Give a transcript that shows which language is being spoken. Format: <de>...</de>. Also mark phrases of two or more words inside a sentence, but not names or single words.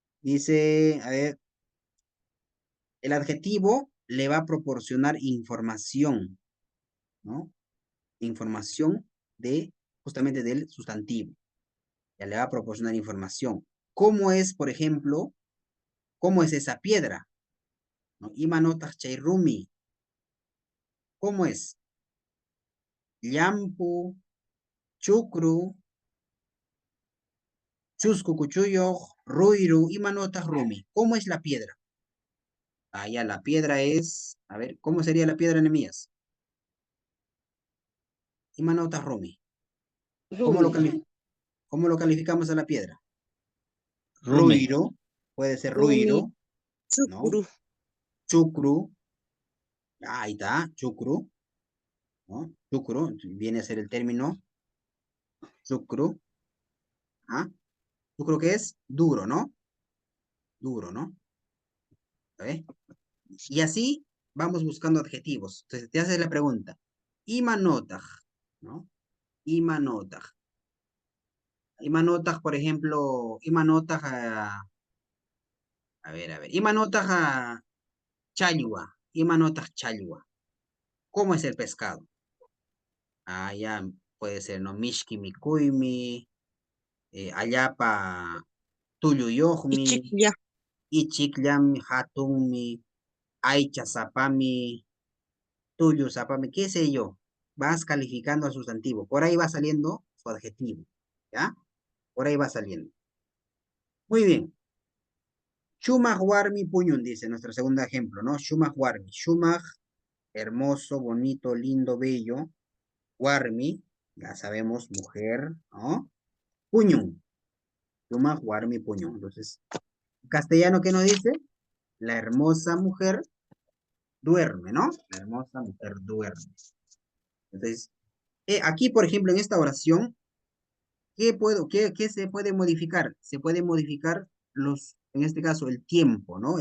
<es>Dice, a ver, El adjetivo le va a proporcionar información, ¿no? Información de, justamente del sustantivo. Ya le va a proporcionar información. ¿Cómo es, por ejemplo, cómo es esa piedra? ¿No?</es> <qu>Imanotah chayrumi.</qu> <es>¿Cómo es?</es> <qu>Llampu, chukru, chusku kuchuyoj, ruiru, imanotah rumi.</qu> <es>¿Cómo es la piedra? Ah, ya, la piedra es, a ver, ¿cómo sería la piedra, Nehemías?</es> <qu>Imanotah rumi.</qu> <es>¿Cómo lo calificamos a la piedra?</es> <qu>Rumi.</qu> <es>Ruiro, puede ser</es> <qu>Rumi, ruiro, ¿no? chukru, Chucru,</qu> <es>ahí está, chucru, ¿no? Chucru, viene a ser el término chucru, ¿ah? Chucru que es duro, ¿no? Duro, ¿no? ¿Eh? Y así vamos buscando adjetivos. Entonces te haces la pregunta, imanotah, ¿no? Imanotah. Imanotah, por ejemplo, imanotah, a ver,</es> <qu>imanotah chalwa, imanotah chalwa.</qu> <es>¿Cómo es el pescado? Ah, ya puede ser, ¿no?</es> <qu>Mishki mikuymi, allapa tuyuyohmi, ichiklla, ichikllami, hatunmi, aycha sapami, tuyu sapami,</qu> <es>qué sé yo. Vas calificando al sustantivo. Por ahí va saliendo su adjetivo. ¿Ya? Por ahí va saliendo. Muy bien.</es> <qu>Shumach warmi puñun,</qu> <es>dice nuestro segundo ejemplo, ¿no?</es> <qu>Shumach warmi. Shumach,</qu> <es>hermoso, bonito, lindo, bello. Warmi, ya sabemos, mujer, ¿no?</es> <qu>Puñun. Shumach warmi puñun.</qu> <es>Entonces, en castellano, ¿qué nos dice? La hermosa mujer duerme, ¿no? La hermosa mujer duerme. Entonces, aquí, por ejemplo, en esta oración, ¿qué se puede modificar? Se puede modificar en este caso, el tiempo, ¿no?</es>